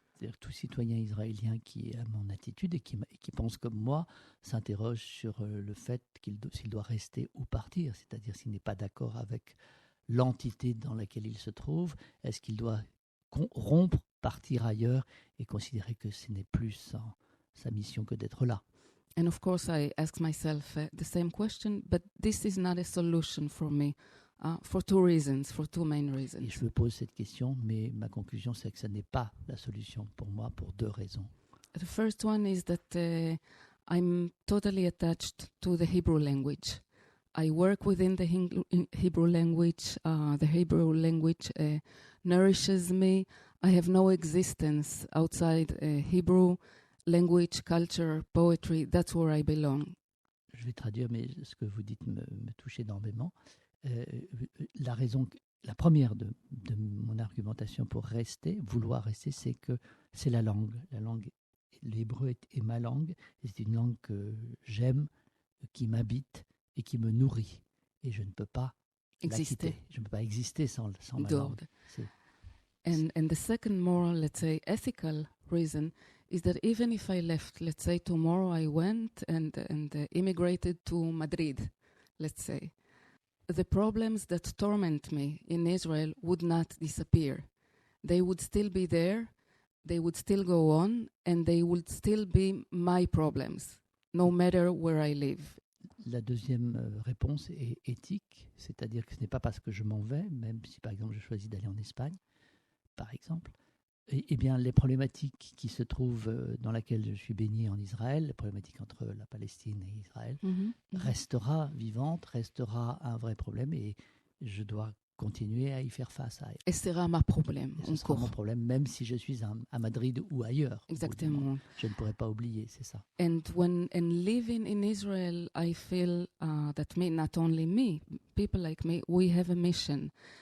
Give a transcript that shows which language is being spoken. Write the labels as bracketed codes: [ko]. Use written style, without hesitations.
[fr] C'est-à-dire tout citoyen israélien qui a mon attitude et qui pense comme moi s'interroge sur le fait s'il doit rester ou partir, c'est-à-dire s'il n'est pas d'accord avec l'entité dans laquelle il se trouve, est-ce qu'il doit rompre, partir ailleurs et considérer que ce n'est plus sa mission que d'être là. [en] And of course I ask myself the same question, but this is not a solution for me. For two main reasons. [fr] Et je me pose cette question, mais ma conclusion, c'est que ce n'est pas la solution pour moi, pour deux raisons. [en] The first one is that I'm totally attached to the Hebrew language. I work within the Hebrew language. The Hebrew language nourishes me. I have no existence outside Hebrew language, culture, poetry. That's where I belong. [fr] Je vais traduire, mais ce que vous dites me touche énormément. La première de mon argumentation pour vouloir rester, c'est que c'est la langue. L'hébreu est ma langue, et c'est une langue que j'aime, qui m'habite et qui me nourrit. Et je ne peux pas exister. Je ne peux pas exister sans ma langue. [en] And the second more, let's say, ethical reason is that even if I left, let's say tomorrow I went and immigrated to Madrid, let's say, the problems that torment me in Israel would not disappear. They would still be there, they would still go on, and they would still be my problems, no matter where I live. [fr] La deuxième réponse est éthique, c'est-à-dire que ce n'est pas parce que je m'en vais, même si par exemple je choisis d'aller en Espagne, par exemple, eh bien les problématiques qui se trouvent dans laquelle je suis baigné en Israël, les problématiques entre la Palestine et Israël, restera vivante, restera un vrai problème et je dois continuer à y faire face. Et ce sera mon problème. Ce sera mon problème, même si je suis à Madrid ou ailleurs. Exactement. Je ne pourrai pas oublier, c'est ça. [en] And living in Israel, I feel that not only me, people like me, we have a mission.